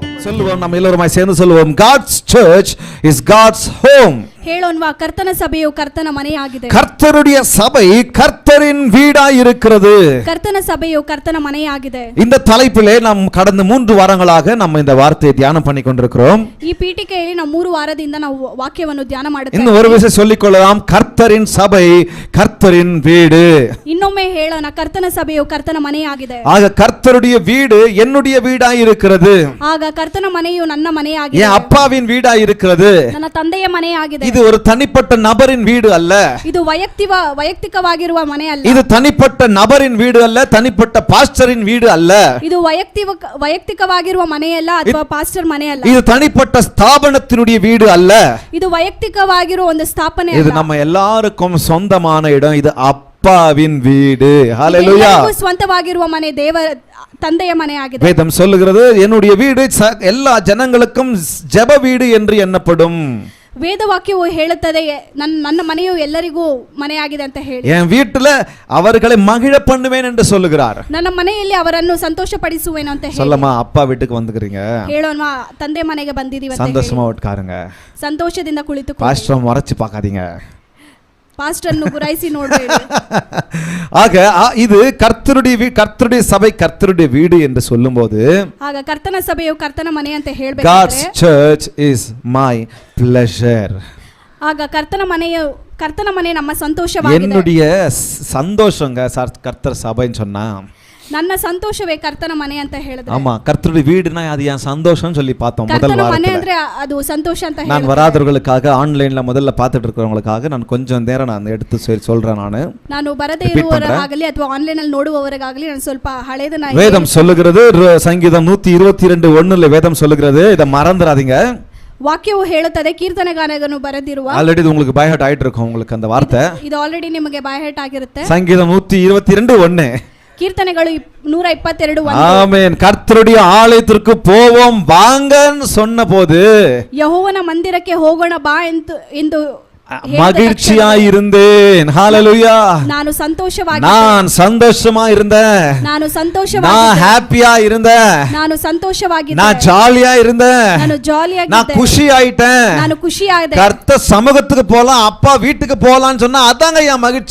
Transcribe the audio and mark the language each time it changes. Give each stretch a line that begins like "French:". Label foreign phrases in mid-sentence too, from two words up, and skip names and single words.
Tamil: சொல்லுவோம், நம்ம எல்லோருமாய் சேர்ந்து சொல்லுவோம்,
English: God's church is God's home.
Kannada: ಹೇಳೋಣವಾ, ಕರ್ತನ ಸಭೆಯು ಕರ್ತನ ಮನೆಯಾಗಿದೆ.
Tamil: கர்த்தருடைய சபை கர்த்தரின் வீடாய் இருக்கிறது.
Kannada: ಕರ್ತನ ಸಭೆಯು ಕರ್ತನ ಮನೆಯಾಗಿದೆ.
Tamil: இந்த தலைப்பிலே நாம் கடந்த 3 வாரங்களாக நம்ம இந்த வார்த்தையை தியானம் பண்ணி கொண்டிருக்கிறோம்.
Kannada: ಈ ಪೀಠಿಕೆಯಲ್ಲಿ ನಾವು 3 ವಾರದಿಂದ ನಾವು ವಾಕ್ಯವನ್ನು ಧ್ಯಾನ ಮಾಡುತ್ತೇವೆ.
Tamil: இன்னும் ஒரு விஷயம் சொல்லிக் கொள்ளலாம், கர்த்தரின் சபை கர்த்தரின் வீடு.
Kannada: ಇನ್ನೊಮ್ಮೆ ಹೇಳೋಣ, ಕರ್ತನ ಸಭೆಯು ಕರ್ತನ ಮನೆಯಾಗಿದೆ.
Tamil: ஆக கர்த்தருடைய வீடு என்னுடைய வீடாய் இருக்கிறது.
Kannada: ಆಗ ಕರ್ತನ ಮನೆಯು ನನ್ನ ಮನೆಯಾಗಿದೆ.
Tamil: என் அப்பாவின் வீடாய் இருக்கிறது.
Kannada: ನನ್ನ ತಂದೆಯ ಮನೆಯಾಗಿದೆ.
Tamil: இது ஒரு தனிப்பட்ட நபரின் வீடு அல்ல.
Kannada: ಇದು ವೈಯಕ್ತಿಕವಾಗಿರುವ ಮನೆ ಅಲ್ಲ.
Tamil: இது தனிப்பட்ட நபரின் வீடு அல்ல, தனிப்பட்ட பாஸ்டரின் வீடு அல்ல.
Kannada: ಇದು ವೈಯಕ್ತಿಕವಾಗಿರುವ ಮನೆಯಲ್ಲ ಅಥವಾ ಪಾಸ್ಟರ್ ಮನೆ ಅಲ್ಲ.
Tamil: இது தனிப்பட்ட ஸ்தாபனத்தினுடைய வீடு அல்ல.
Kannada: ಇದು ವೈಯಕ್ತಿಕವಾಗಿರುವ ಒಂದು ಸ್ಥಾಪನೆ
Tamil: இது
Kannada: ಅಲ್ಲ.
Tamil: நம்ம எல்லாருக்கும் சொந்தமான இடம். இது அப்பாவின் வீடு. ஹalleluya.
Kannada: ಸ್ವಂತವಾಗಿರುವ ಮನೆ ದೇವರ ತಂದೆಯ ಮನೆಯಾಗಿದೆ.
Tamil: வேதம் சொல்லுகிறது, என்னுடைய வீடு எல்லா ஜனங்களுக்கும் ஜெப வீடு என்று எண்ணப்படும்.
Kannada: ವೇದವಾಕ್ಯವು ಹೇಳುತ್ತದೆ, ನನ್ನ ಮನೆಯು ಎಲ್ಲರಿಗೂ ಮನೆಯಾಗಿದೆ ಅಂತ ಹೇಳಿ.
Tamil: என் வீட்டுல அவர்களை மகிழ பண்ணுவேன் என்று சொல்லுகிறார்.
Kannada: ನನ್ನ ಮನೆಯಲ್ಲಿ ಅವರನ್ನು ಸಂತೋಷಪಡಿಸುವೆನು ಅಂತ ಹೇಳಿ.
Tamil: சொல்லமா, அப்பா வீட்டுக்கு வந்துக்கிறீங்க,
Kannada: ಹೇಳೋಣ, ತಂದೆ ಮನೆಗೆ ಬಂದಿದ್ದೀವಿ ಅಂತ ಹೇಳಿ
Tamil: சந்தோஷமா உட்காருங்க,
Kannada: ಸಂತೋಷದಿಂದ ಕುಳಿತುಕೊಳ್ಳಿ.
Tamil: பாஸ்டர் மறைச்சு பார்க்காதீங்க,
Kannada: ಪಾಸ್ಟರ್ನು ಗುರಾಯಿಸಿ ನೋಡಬೇಡಿ.
Tamil: ஆக இது கர்த்தருடைய சபை கர்த்தருடைய வீடு என்று சொல்லும்போது,
Kannada: ಆಗ ಕರ್ತನ ಸಭೆಯು ಕರ್ತನ ಮನೆ ಅಂತ
English: God's
Kannada: ಹೇಳಬೇಕಾದ್ರೆ,
English: church is my pleasure.
Kannada: ಆಗ ಕರ್ತನ ಮನೆ ನಮ್ಮ ಸಂತೋಷವಾಗಿದೆ.
Tamil: என்னுடைய சந்தோஷங்க கர்த்தர் சபைன்னு சொன்னா,
Kannada: ನನ್ನ ಸಂತೋಷವೇ ಕರ್ತನ ಮನೆ ಅಂತ ಹೇಳಿದ್ರೆ.
Tamil: ஆமா, கர்த்தருடைய வீடுனா அது என் சந்தோஷம் சொல்லி பார்த்தோம் முதல்
Kannada: ಕರ್ತನ ಮನೆ
Tamil: வாரத்துல.
Kannada: ಅಂದ್ರೆ ಅದು ಸಂತೋಷ ಅಂತ
Tamil: நான்
Kannada: ಹೇಳಿದ್ರೆ.
Tamil: வராதவர்களுக்காக ஆன்லைன்ல முதல்ல பார்த்துட்டு இருக்கிறவங்களுக்காக நான் கொஞ்சம் நேரம் நான் எடுத்து சொல்றேன்.
Kannada: ನಾನು ಬರದೇ ಇರುವವರಾಗಲಿ ಅಥವಾ ಆನ್ಲೈನ್ ಅಲ್ಲಿ ನೋಡುವವರಾಗಲಿ ನಾನು ಸ್ವಲ್ಪ ಹಳೇದನ್ನ.
Tamil: வேதம் சொல்லுகிறது, சங்கீதம் 122:1 வேதம் சொல்லுகிறது, இதை மறந்துடாதீங்க.
Kannada: ವಾಕ್ಯವು ಹೇಳುತ್ತದೆ, ಕೀರ್ತನೆಗಾರನು ಬರೆದಿರುವ,
Tamil: ஆல்ரெடி உங்களுக்கு
English: by heart
Tamil: ஆயிட்டு இருக்கும் உங்களுக்கு அந்த வார்த்தை.
Kannada: ಇದು ಆಲ್ರೆಡಿ ನಿಮಗೆ
English: by heart
Kannada: ಆಗಿರುತ್ತೆ.
Tamil: சங்கீதம் 122:1
Kannada: ಕೀರ್ತನೆಗಳು 122:1.
Tamil: ஆமென். கர்த்தருடைய ஆலயத்திற்கு போவோம் வாங்கன்னு சொன்ன போது,
Kannada: ಯೆಹೋವನ ಮಂದಿರಕ್ಕೆ ಹೋಗೋಣ ಬಾ ಎಂದು
Tamil: மகிழ்ச்சியாய் இருந்தேன். ஹalleluya.
Kannada: ನಾನು
Tamil: நான் சந்தோஷமா இருந்தேன். நான் ஹாப்பியா இருந்தேன். நான் ஜாலியா இருந்தேன். நான் குஷி ஆயிட்டேன். கர்த்தர் சமூகத்துக்கு போலாம், அப்பா வீட்டுக்கு போலாம்னு சொன்னா அதாங்க என் மகிழ்ச்சி.